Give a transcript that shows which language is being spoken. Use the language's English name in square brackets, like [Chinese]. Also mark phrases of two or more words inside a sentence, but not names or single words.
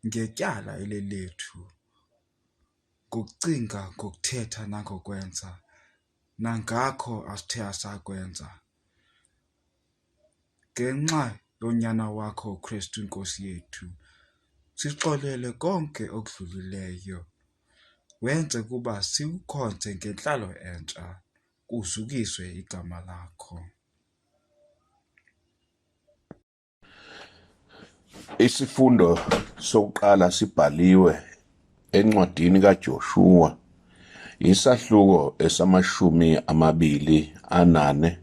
[Xhosa] ngetyala lethu, ngokucinga, ngokuthetha nangokwenza, nangakho asithe asakwenza. Ngenxa yonyana wakho uKristu iNkosi yethu, sixolele konke okudlulileyo, wenze kuba sikukhonze ngentlalo entsha, kuzukiswe igama lakho. Isifundo sokuqala sibhaliwe encwadini kaJoshua, isahluko esamashumi 24.